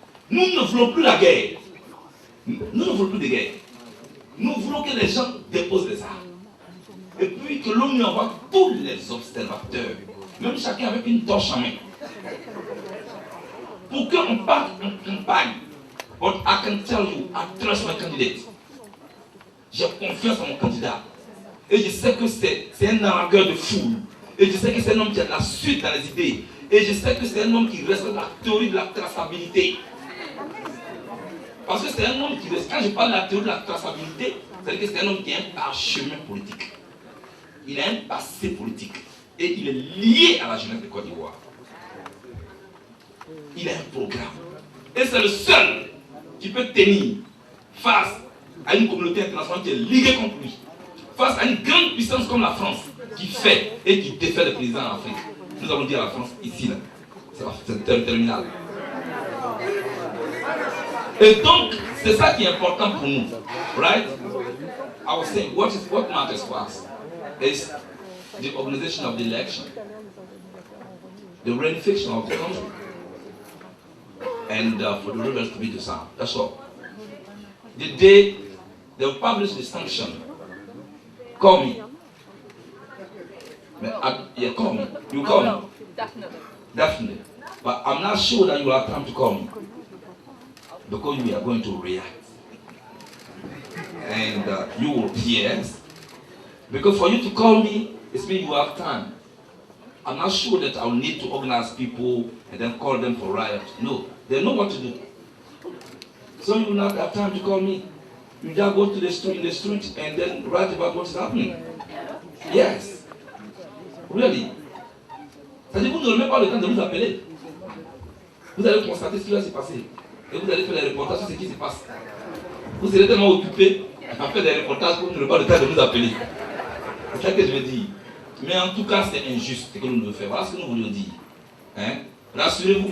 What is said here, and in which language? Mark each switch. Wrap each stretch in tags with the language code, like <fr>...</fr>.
<fr>Nous ne voulons plus la guerre. Nous ne voulons plus de guerre. Nous voulons que les gens déposent les armes. Et puis que l'ONU envoie tous les observateurs, même chacun avec une torche en main, pour qu'on parte en campagne.</fr> <en>But I can tell you, I trust my candidate.</en> <fr>J'ai confiance en mon candidat. Et je sais que c'est un nargueur de foule. Et je sais que c'est un homme qui a de la suite dans les idées. Et je sais que c'est un homme qui respecte la théorie de la traçabilité. Parce que c'est un homme qui respecte. Quand je parle de la théorie de la traçabilité, c'est-à-dire que c'est un homme qui a un parchemin politique. Il a un passé politique. Et il est lié à la jeunesse de Côte d'Ivoire. Il a un programme. Et c'est le seul qui peut tenir face à une communauté internationale qui est liée contre lui. Face à une grande puissance comme la France, qui fait et qui défait le président en Afrique. Nous allons dire à la France, ici, là. C'est terminal. Et donc, c'est ça qui est important pour nous.</fr> <en>Right? I was saying, what matters for us is the organization of the election, the reunification of the country, and for the rebels to be disarmed. That's all. The day they will publish the sanction, call me. Yeah, call me. You call me. Definitely. Definitely. But I'm not sure that you will have time to call me. Because we are going to react. And you will yes. Because for you to call me, it means you have time. I'm not sure that I'll need to organize people and then call them for riot. No, they know what to do. So you will not have time to call me. You just go to the street and then write about what's happening. Yes. Really.</en> <fr>C'est-à-dire que vous n'aurez même pas le temps de nous appeler. Vous allez constater ce qui va se passer. Et vous allez faire des reportages sur ce qui se passe. Vous serez tellement occupés à faire des reportages que vous n'aurez pas le temps de nous appeler. C'est ça que je veux dire. Mais en tout cas, c'est injuste ce que nous devons faire. Voilà ce que nous voulions dire. Hein? Rassurez-vous.</fr>